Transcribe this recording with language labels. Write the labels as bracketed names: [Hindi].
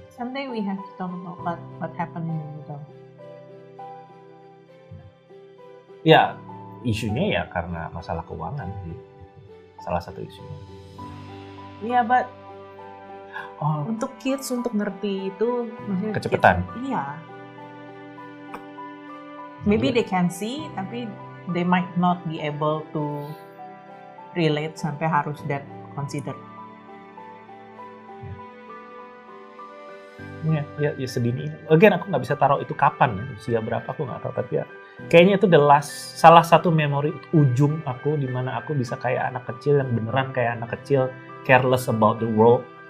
[English] Someday we have to talk about what happened in the middle. [Indonesian] Ya, isunya ya karena masalah keuangan sih. Salah satu isunya. Iya, but untuk kids untuk ngerti itu maksudnya kecepatan. Iya. [English] Maybe they can see, [Indonesian] tapi [English] they might not be able to relate [Indonesian] sampai harus [English] that consider. [Indonesian] Ya sedini ini. [English] Again [Indonesian] aku nggak bisa taruh itu kapan ya, usia berapa aku nggak tahu, tapi ya kayaknya itu salah satu memori ujung aku di mana aku bisa kayak anak kecil yang beneran kayak anak kecil, [English] careless about the world.